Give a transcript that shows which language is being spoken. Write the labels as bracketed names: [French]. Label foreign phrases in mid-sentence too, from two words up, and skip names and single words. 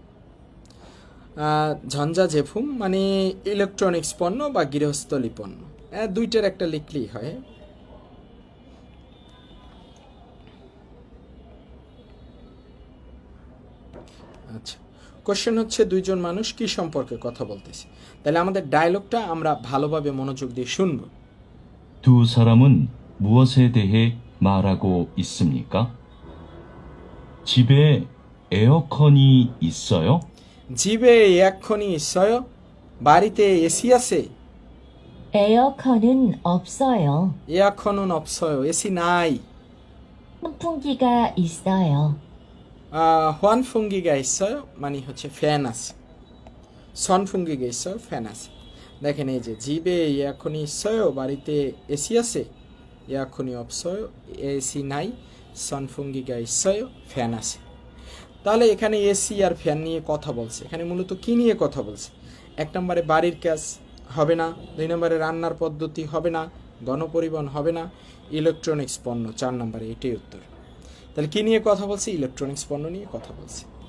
[Korean] 전자 제품 [Bangla] মানে ইলেকট্রনিক্স পণ্য বা গৃহস্থলী পণ্য, দুইটার একটা লিখলেই হয়। আচ্ছা, কোশ্চেন হচ্ছে দুইজন মানুষ কি সম্পর্কে কথা বলতেছে, তাহলে আমাদের ডায়লগটা আমরা ভালোভাবে মনোযোগ দিয়ে শুনবো। [Korean] 두 사람은 무엇에 대해 말하고 있습니까? 집에 에어컨이 있어요? 집에 에어컨이 있어요? [Bangla] বাড়িতে এসি আছে? [Korean] 에어컨은 없어요. 에어컨은 없어요. [Bangla] এসি নাই। [Korean] 선풍기가 있어요. 환풍기가 있어요? [Bangla] মানে হচ্ছে ফ্যান আছে। [Korean] 선풍기가 있어요? [Bangla] ফ্যান আছে। দেখেন এই যে [Korean] 집에 에어컨이 있어요, [Bangla] বাড়িতে এসি আছে। [Korean] 에어컨이 없어요, [Bangla] এসি নাই। [Korean] 선풍기가 있어요, [Bangla] ফ্যান আছে। তাহলে এখানে এসি আর ফ্যান নিয়ে কথা বলছে, এখানে মূলত কি নিয়ে কথা বলছে? 1 নম্বরে বাড়ির কাজ হবে না, 2 নম্বরে রান্নার পদ্ধতি হবে না, গণপরিবহন হবে না, ইলেকট্রনিক্স পণ্য 4 নম্বরে, এটাই উত্তর। তাহলে কি নিয়ে কথা বলছে? ইলেকট্রনিক্স পণ্য নিয়ে কথা বলছে।